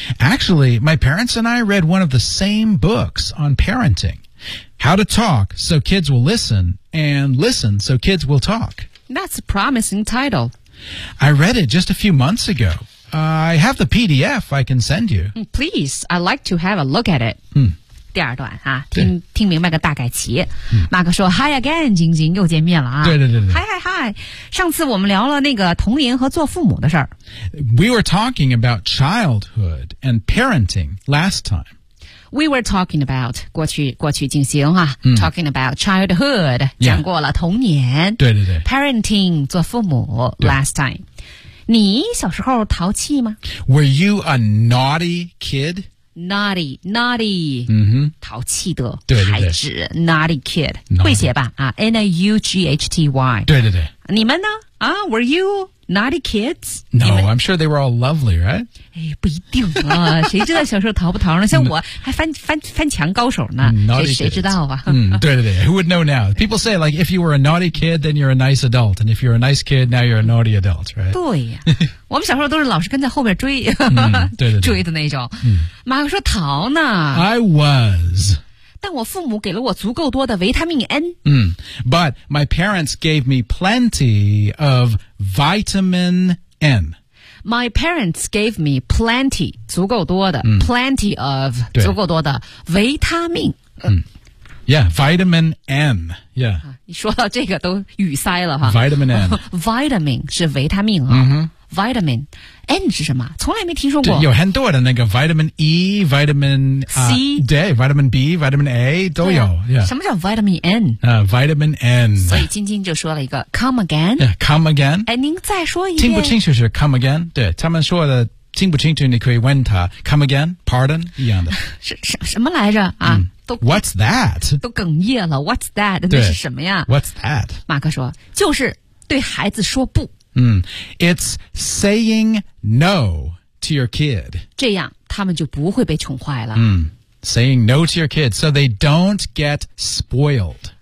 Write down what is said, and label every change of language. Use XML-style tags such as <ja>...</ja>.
<en>Actually, my parents and I read one of the same books on parenting. How to talk so kids will listen and listen so kids will talk. That's a promising title. I read it just a few months ago. I have the PDF I can send you. Please, I'd like to have a look at it.、嗯、</en> <zh>第二段、啊、听明白个大概齐。 Mark 说</zh> <en>Hi again,</en> <zh>晶晶又见面了、啊。对对对对。</zh> <en>Hi, hi, hi.</en> <zh>上次我们聊了那个童年和做父母的事儿。</zh> <en>We were talking about childhood and parenting last time. We were talking about,</en> <zh>过去进行啊、</zh> <en>talking about childhood,、 yeah.</en> <zh>讲过了童年。对对对。 Parenting, 做父母</zh> <en>last time.</en> <zh>你小时候淘气吗</zh> <en>?Were you a naughty kid? Naughty, naughty,、 mm-hmm.</en> <zh>淘气的对对对孩子</zh> <en>,naughty kid. Naughty.</en> <zh>会写吧、啊、N-A-U-G-H-T-Y. 对对对。你们呢啊</zh> <en>,were you... Naughty kids? No, I'm sure they were all lovely, right?</en> <zh>哎，不一定啊，谁知道小时候淘不淘呢？像我还翻墙高手呢，谁知道啊？对对对</zh> <en>，Who would know now? People say like if you were a naughty kid, then you're a nice adult, and if you're a nice kid, now you're a naughty adult, right?</en> <zh>对呀、啊，我们小时候都是老是跟在后面追，对对，追的那种。马克说淘呢</zh> <en>，I was.</en> <zh>但我父母给了我足够多的维他命 N。</zh> <en>But my parents gave me plenty of vitamin N. My parents gave me plenty, 足够多的、嗯、plenty of,</en> <zh>足够多的维他命。</zh> <en>Yeah, vitamin M. Yeah.</en> <zh>你说到这个都语塞了哈。</zh> <en>Vitamin M.</en> <zh>Vitamin 是维他命啊。 Mm-hmm. Vitamin N 是什么？从来没听说过。有很多的那个 vitamin E, vitamin</zh> <en>C, day, vitamin B, vitamin A</en> <zh>都有。</zh> <en>Yeah.</en> <zh>什么叫 vitamin N?</zh> <en>Vitamin N.</en> <zh>所以晶晶就说了一个</zh> <en>come again. Yeah, come again.</en> <zh>哎，您再说一遍。听不清楚是 come again? 对，他们说的。听不清楚你可以问他</zh> <en>come again, pardon,</en> <zh>一样的。什么来着啊、嗯、都</zh> <en>What's that?</en> <zh>都哽咽了</zh> <en>What's that?</en> <zh>那是什么呀</zh> <en>What's that?</en> <zh>马克说就是对孩子说不。</zh> <en>It's saying no to your kid.</en> <zh>这样他们就不会被宠坏了。</zh> <en>Saying no to your kid, so they don't get spoiled.</en>